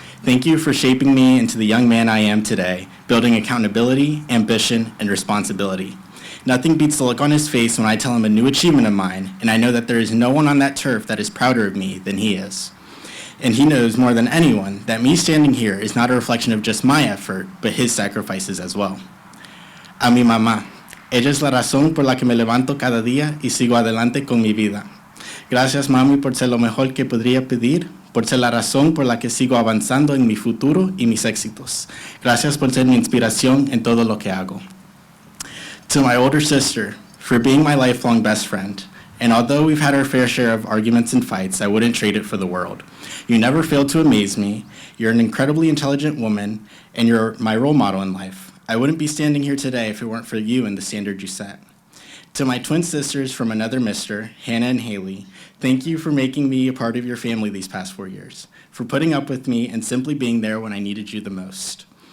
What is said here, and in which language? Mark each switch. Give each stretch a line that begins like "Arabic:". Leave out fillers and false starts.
English: Thank you for shaping me into the young man I am today, building accountability, ambition, and responsibility. Nothing beats the look on his face when I tell him a new achievement of mine, and I know that there is no one on that turf that is prouder of me than he is. And he knows more than anyone that me standing here is not a reflection of just my effort, but his sacrifices as well.
Spanish: A mi mamá, ella es la razón por la que me levanto cada día y sigo adelante con mi vida. Gracias, mami, por ser lo mejor que podría pedir, por ser la razón por la que sigo avanzando en mi futuro y mis éxitos. Gracias por ser mi inspiración en todo lo que hago.
English: To my older sister, for being my lifelong best friend. And although we've had our fair share of arguments and fights, I wouldn't trade it for the world. You never fail to amaze me. You're an incredibly intelligent woman, and you're my role model in life. I wouldn't be standing here today if it weren't for you and the standard you set. To my twin sisters from another mister, Hannah and Haley, thank you for making me a part of your family these past 4 years, for putting up with me and simply being there when I needed you the most.